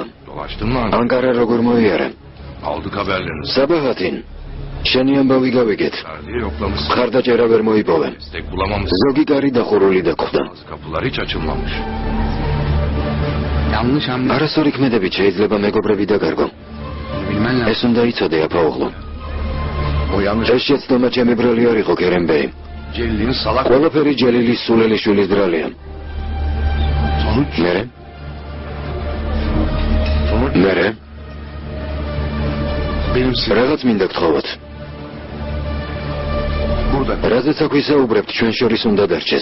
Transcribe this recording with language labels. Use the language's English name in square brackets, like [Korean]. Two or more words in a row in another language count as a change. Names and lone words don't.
[Turkish] Dolaştın mı? [Georgian] ანკარა როგორ მოიარა? [Turkish] Aldık haberlerinizi. [Georgian] საბაჰათინ, შენი ამბავი გავიგეთ. [Turkish] Nerede yoklamışsın? [Georgian] ხარდაჭერა ვერ მოიპოვე. [Turkish] Destek bulamamışsın. [Georgian] ზოგი კარი დახურული დაგვხვდა. [Turkish] Bazı kapılar hiç açılmamış. Yanlış hamle. [Georgian] არასორი ქმედებით შეიძლება მეგობრები დაგარგო. [Turkish] Bilmen lazım. [Georgian] ეს უნდა იცოდე, აფაუღლო. [Turkish] O yanlış [Georgian] ეს შეცდომა ჩემი ბრალი არ იყო, კერემბეი. [Turkish] Celil'in salak [Georgian] ყველაფერი ჯელილის სულელიშვილის ბრალია. sonuç მერე? მერე? benim რაღაც მინდა გთხოვოთ. burada. რაზეც აქ ვისაუბრებთ, ჩვენ შორის უნდა დარჩეს.